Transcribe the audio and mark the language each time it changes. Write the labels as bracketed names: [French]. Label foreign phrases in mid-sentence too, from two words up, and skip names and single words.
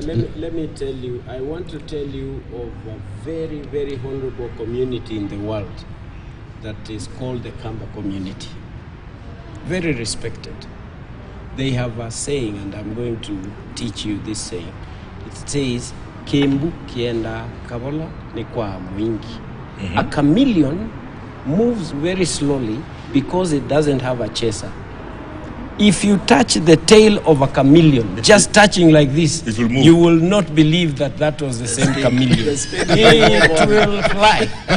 [English] Let me tell you, I want to tell you of a very, very honorable community in the world that is called the Kamba community. Very respected. They have a saying, and I'm going to teach you this saying. It says, [Kamba] Kembu kienda kabola ni kwa mwingi. [English] A chameleon moves very slowly because it doesn't have a chaser. If you touch the tail of a chameleon, just touching like this, It will move. you will not believe that was the same chameleon. It will fly.